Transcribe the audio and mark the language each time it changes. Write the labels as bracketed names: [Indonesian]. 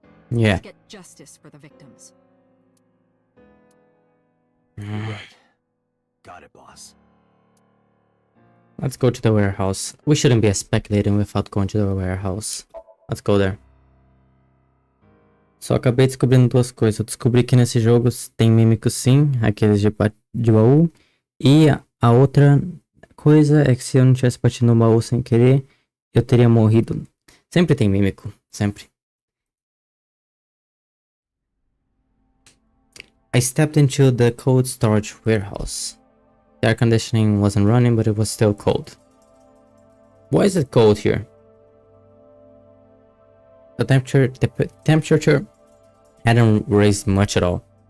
[English] Yeah. Get justice for the victims. Right. Got it, boss. Let's go to the warehouse. We shouldn't be speculating without going to the warehouse. Let's go there. [Portuguese] Só acabei descobrindo duas coisas. Eu descobri que nesse jogo tem mímicos sim, aqueles de baú. E a outra coisa é que se eu não tivesse batido no baú sem querer, eu teria morrido. Sempre tem mímico, sempre. [English] I stepped into the cold storage warehouse. The air conditioning wasn't running, but it was still cold. Why is it cold here? The temperature hadn't raised much at all.